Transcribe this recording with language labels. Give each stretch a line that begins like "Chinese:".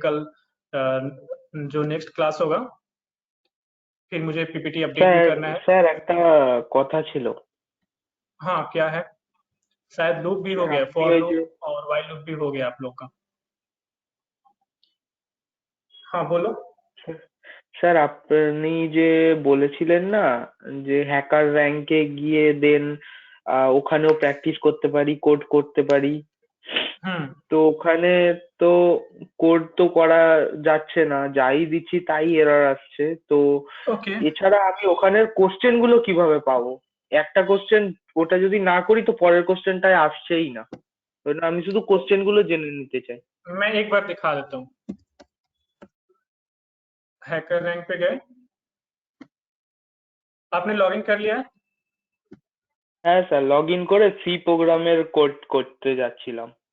Hindi: कल जो next class होगा फिर मुझे पीपीटी अपडेट भी करना है।
Bangla: স্যার একটা কথা ছিল।
Hindi: हाँ, क्या है? शायद लूप भी हो गया,
Bangla: আপনি
Hindi: फॉर
Bangla: ওই যে
Hindi: लूप और वाइल लूप भी हो गया आप लोग का। हाँ बोलो।
Bangla: স্যার আপনি যে বলেছিলেন না যে হ্যাকার র্যাঙ্কে গিয়ে দেন ওখানেও প্র্যাকটিস করতে পারি, কোড করতে পারি। তো ওখানে তো কোড তো করা যাচ্ছে না, যাই দিচ্ছি তাই এরর আসছে। তো ওকে, এছাড়া আমি ওখানের কোশ্চেন গুলো কিভাবে পাবো? একটা কোশ্চেন ওটা যদি না করি তো পরের কোশ্চেনটায় আসছেই না। ওই জন্য আমি শুধু কোশ্চেন গুলো জেনে নিতে চাই।
Hindi: मैं एक बार दिखा देता हूँ। हैकर रैंक पे गए, आपने लॉगिन कर लिया है?
Bangla: হ্যাঁ স্যার, লগ ইন করে সি প্রোগ্রামের কোড করতে যাচ্ছিলাম।